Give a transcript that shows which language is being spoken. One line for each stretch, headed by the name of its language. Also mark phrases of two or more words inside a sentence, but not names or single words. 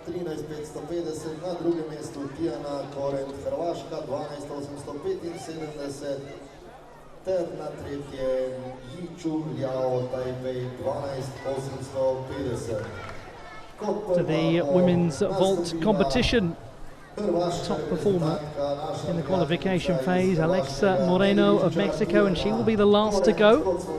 Slovenian: 13.550, na drugem mestu Tijana Korent, Hrvaška 12.875 ter na tretjem Yichu Liao, Taipei 12.850.
English: To the women's vault competition. Top performer in the qualification phase, Alexa Moreno of Mexico, and she will be the last to go.